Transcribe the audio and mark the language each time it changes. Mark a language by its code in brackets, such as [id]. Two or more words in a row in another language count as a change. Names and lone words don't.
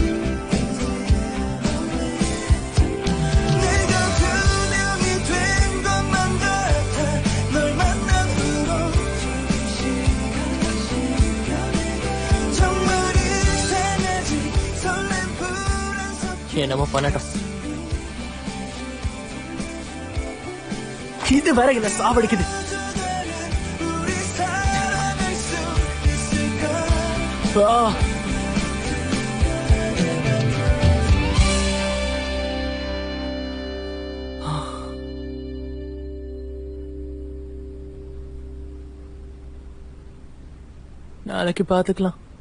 [ko] 내가 두 명이 된 것만 같아 널 만난 후로 정말 이상하지 설렘 불안 섞인 [ta] என்னமோ பண்ணட்டும். இது வேற என்ன சாவடிக்குது. [ko] 우리 사랑할 수 있을까 [ta] நாளைக்கு பாத்துக்கலாம்.